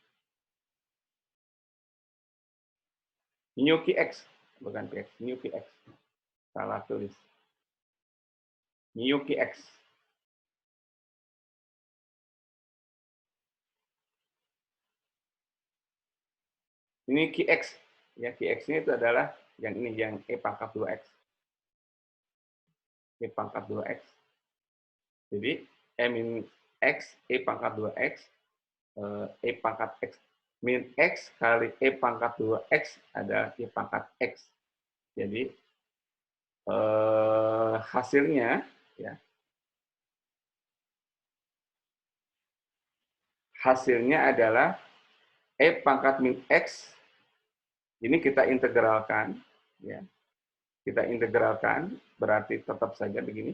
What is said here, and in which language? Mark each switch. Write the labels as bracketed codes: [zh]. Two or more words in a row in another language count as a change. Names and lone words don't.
[id] New Qx, bukan Qx, New Qx. Salah tulis. New Qx. Ini Qx. Ya, Qx-nya itu adalah yang ini, yang E pangkat 2x. E pangkat 2x. Jadi, E min X, E pangkat 2x, E pangkat X min X kali E pangkat 2X adalah E pangkat X. Jadi, hasilnya, ya, hasilnya adalah E pangkat min X, ini kita integralkan, ya, kita integralkan, berarti tetap saja begini.